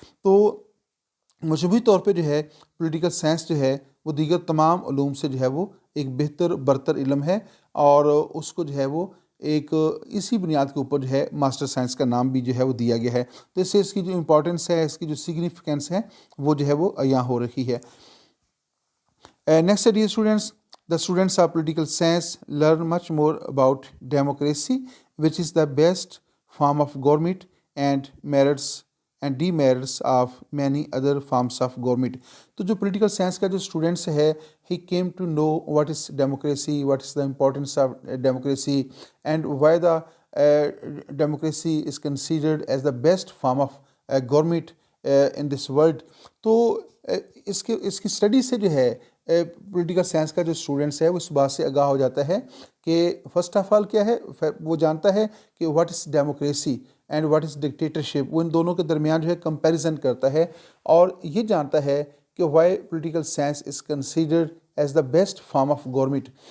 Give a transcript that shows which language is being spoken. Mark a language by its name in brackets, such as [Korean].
[Urdu] تو مجموعی طور پہ جو ہے پولیٹیکل سائنس جو ہے وہ دیگر تمام علوم سے جو ہے وہ ایک بہتر برتر علم ہے، اور اس کو جو ہے وہ ایک اسی بنیاد کے اوپر جو ہے ماسٹر سائنس کا نام بھی جو ہے وہ دیا گیا ہے. تو اس سے اس کی جو امپورٹنس ہے، اس کی جو سگنیفیکینس ہے وہ جو ہے وہ یہاں ہو رہی ہے. [English] Next, dear students, the students of political science learn much more about democracy, which is the best form of government and merits and demerits of many other forms of government. [Urdu] تو جو [English] political science [Urdu] کا جو [English] students [Urdu] ہے, [English] he came to know what is democracy, what is the importance of democracy, and why the democracy is considered as the best form of government in this world. [Urdu] تو اس کی study سے جو ہے political science کا جو students ہے وہ اس بات سے آگاہ ہو جاتا ہے کہ [English] first of all [Urdu] کیا ہے، وہ جانتا ہے کہ [English] What is democracy and what is dictatorship. [Urdu] وہ ان دونوں کے درمیان جو ہے کمپیریزن کرتا ہے اور یہ جانتا ہے کہ [English] Why political science is considered as the best form of government.